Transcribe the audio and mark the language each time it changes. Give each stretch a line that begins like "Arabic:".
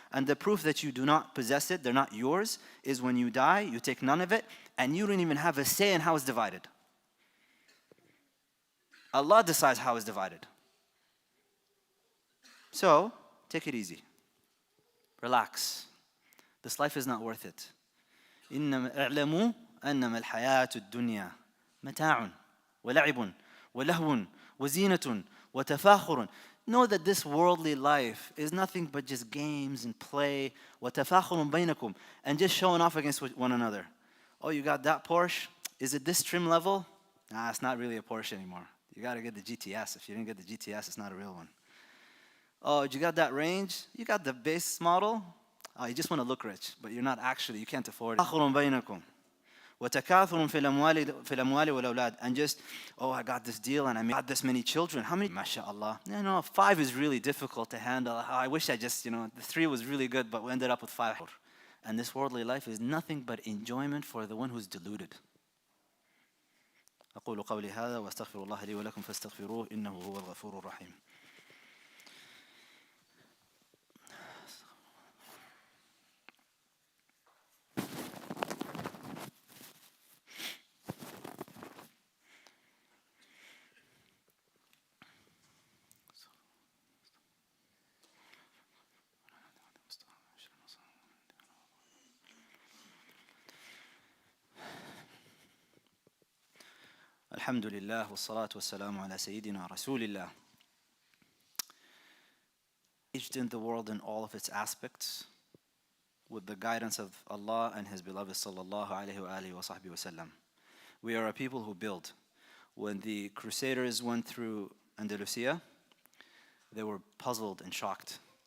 English: And the proof that you do not possess it, they're not yours, is when you die, you take none of it, and you don't even have a say in how it's divided. Allah decides how it's divided. So, take it easy. Relax. This life is not worth it.
Arabic: اعلموا أنما الحياة الدنيا متاع ولعب ولهو وزينة وتفاخر.
English: Know that this worldly life is nothing but just games and play.
Arabic: وتفاخر بينكم,
English: and just showing off against one another. Oh, you got that Porsche? Is it this trim level? Nah, it's not really a Porsche anymore. You got to get the GTS. If you didn't get the GTS, it's not a real one. Oh, you got that range? You got the base model? Oh, you just want to look rich, but you're not actually, you can't afford it.
Arabic: وتكاثر في الأموال والأولاد.
English: And just, oh, I got this deal and I got this many children. How many? MashaAllah. You know, 5 is really difficult to handle. I wish I just, the 3 was really good, but we ended up with 5. And this worldly life is nothing but enjoyment for the one who's deluded.
Arabic: أقول قولي هذا وأستغفر الله لي ولكم فاستغفروه إنه هو الغفور الرحيم. الحمد لله والصلاة والسلام على سيدنا رسول الله.
English: Engaged in the world in all of its aspects with the guidance of Allah and His beloved sallallahu alaihi wa sahbihi wasallam. We are a people who build. When the Crusaders went through Andalusia, they were puzzled and shocked.